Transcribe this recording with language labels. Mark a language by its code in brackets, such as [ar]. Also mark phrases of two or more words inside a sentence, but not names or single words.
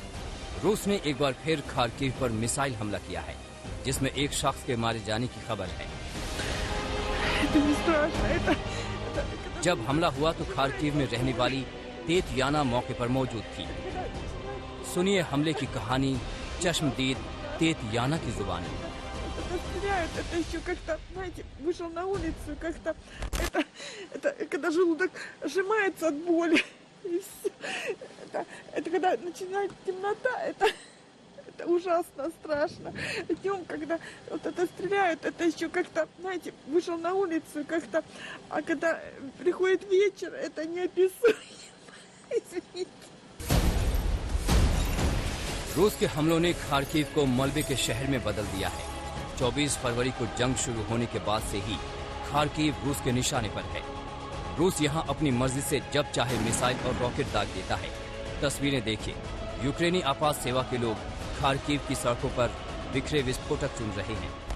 [hi] रूस ने एक बार फिर खार्किव पर मिसाइल हमला किया है, जिसमें एक शख्स के मारे जाने की खबर है। जब हमला हुआ तो खार्किव में रहने वाली तेतयाना मौके पर मौजूद थी। सुनिए हमले की कहानी चश्मदीद तेतयाना की जुबानी। [ru] Это ужасно страшно. Днем, когда вот это стреляют, это еще как-то, знаете, вышел на улицу как-то, а когда приходит вечер, это неописуемо. Извините. [hi] रूस के हमलों ने खार्किव को मलबे के शहर में बदल दिया है। 24 फरवरी को जंग शुरू होने के बाद से ही खार्किव रूस के निशाने पर है। रूस यहां अपनी मर्जी से जब चाहे मिसाइल और रॉकेट दाग देता है। तस्वीरें देखिए, यूक्रेनी आपात सेवा के लोग खार्किव की सड़कों पर बिखरे विस्फोटक चुन रहे हैं।